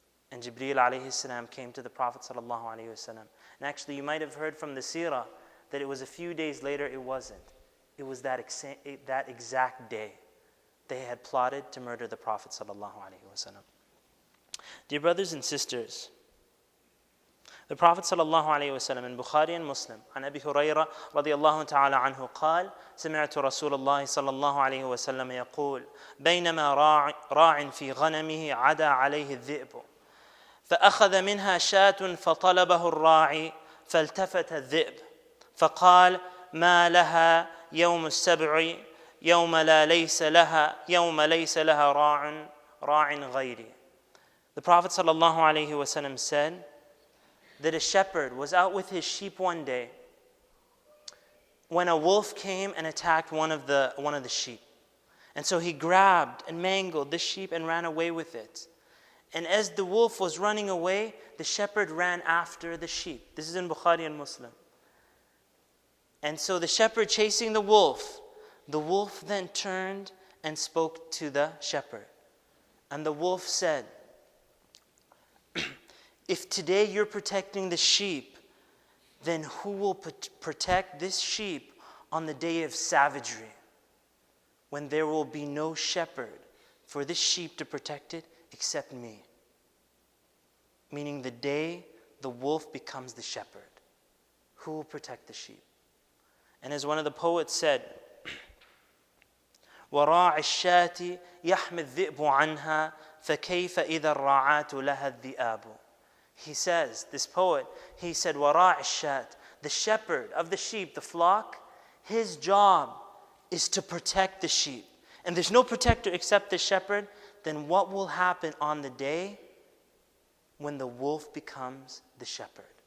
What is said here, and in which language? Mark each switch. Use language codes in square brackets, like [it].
[en] And Jibreel alayhi salam came to the Prophet sallallahu alaihi wasallam. And actually, you might have heard from the seerah that it was a few days later. It wasn't. It was that exact day they had plotted to murder the Prophet sallallahu alaihi wasallam. Dear brothers and sisters, the Prophet sallallahu alaihi wasallam in Bukhari and Muslim, [ar] عن أبي هريرة رضي الله تعالى عنه قال: سمعت رسول الله صلى الله عليه وسلم يقول: بينما راع في غنمه عدا عليه الذئب فأخذ منها شاة فطلبه الراعي فالتفت الذئب فقال: ما لها يوم السبع يوم ليس لها راع غيري. [en] The Prophet ﷺ said that a shepherd was out with his sheep one day when a wolf came and attacked one of the sheep. And so he grabbed and mangled the sheep and ran away with it. And as the wolf was running away, the shepherd ran after the sheep. This is in Bukhari and Muslim. And so the shepherd chasing the wolf then turned and spoke to the shepherd. And the wolf said, "If today you're protecting the sheep, then who will protect this sheep on the day of savagery, when there will be no shepherd for this sheep to protect it except me?" Meaning the day the wolf becomes the shepherd, who will protect the sheep? And as one of the poets said, [ar] وَرَاعِ الشَّاةِ يَحْمِ الذِّئْبُ عَنْهَا فَكَيْفَ إِذَا الرَّعَاةُ لَهَا الذِّئَابُ. [en] He says, this poet, he said, [ar] وَرَاعِ الشَّاةِ, [en] the shepherd of the sheep, the flock, his job is to protect the sheep. And there's no protector except the shepherd. Then what will happen on the day when the wolf becomes the shepherd?